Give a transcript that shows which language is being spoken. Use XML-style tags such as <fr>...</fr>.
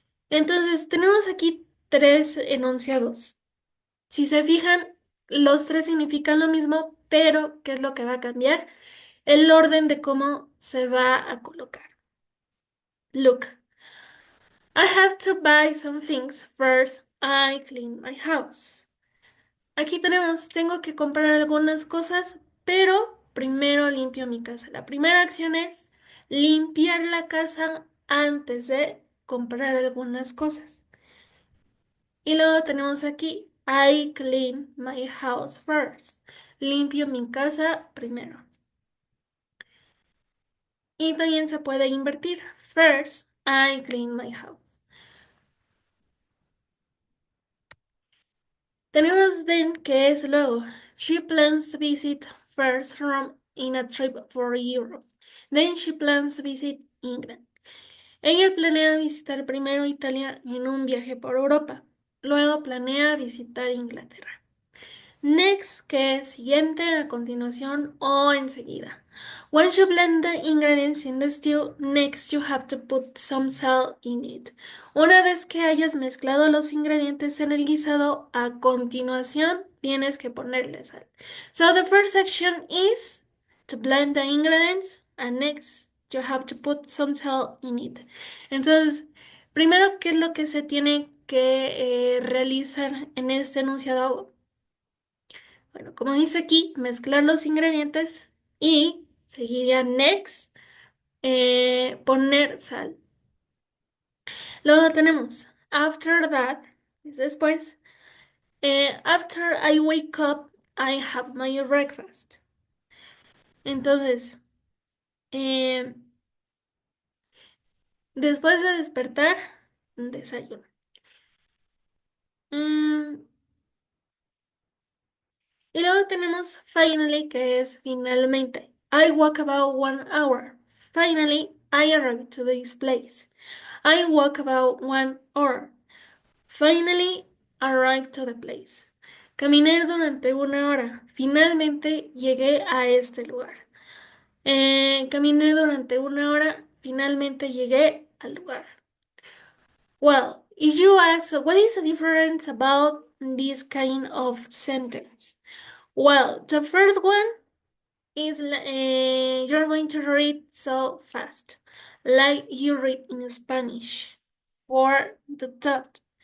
<es>Entonces, tenemos aquí tres enunciados. Si se fijan, los tres significan lo mismo, pero ¿qué es lo que va a cambiar? El orden de cómo se va a colocar.</es> <en>Look, I have to buy some things. First, I clean my house.</en> <es>Aquí tengo que comprar algunas cosas, pero primero limpio mi casa. La primera acción es limpiar la casa antes de comprar algunas cosas. Y luego tenemos aquí,</es> <en>I clean my house first.</en> <es>Limpio mi casa primero. Y también se puede invertir.</es> <en>First, I clean my house.</en> <es>Tenemos then, que es luego.</es> <en>She plans to visit first Rome in a trip for Europe. Then she plans to visit England.</en> <es>Ella planea visitar primero Italia en un viaje por Europa. Luego planea visitar Inglaterra. Next, que es siguiente, a continuación o enseguida.</es> <en>Once you blend the ingredients in the stew, next you have to put some salt in it.</en> <es>Una vez que hayas mezclado los ingredientes en el guisado, a continuación tienes que ponerle sal.</es> <en>So the first action is to blend the ingredients, and next you have to put some salt in it.</en> <es>Entonces, primero, ¿qué es lo que se tiene que realizar en este enunciado? Bueno, como dice aquí, mezclar los ingredientes y seguiría next, poner sal. Luego tenemos after that, es después.</es> <en>After I wake up, I have my breakfast.</en> <es>Entonces, eh, después de despertar, desayuno. Mm, y luego tenemos finally, que es finalmente.</es> <en>I walk about 1 hour. Finally, I arrived to this place. I walk about 1 hour. Finally arrived to the place.</en> <es>Caminé durante 1 hora. Finalmente llegué a este lugar. Caminé durante 1 hora. Finalmente llegué al lugar.</es> <en>Well, if you ask, what is the difference about this kind of sentence? Well, the first one is you're going to read so fast, like you read in Spanish, for the thought.</en>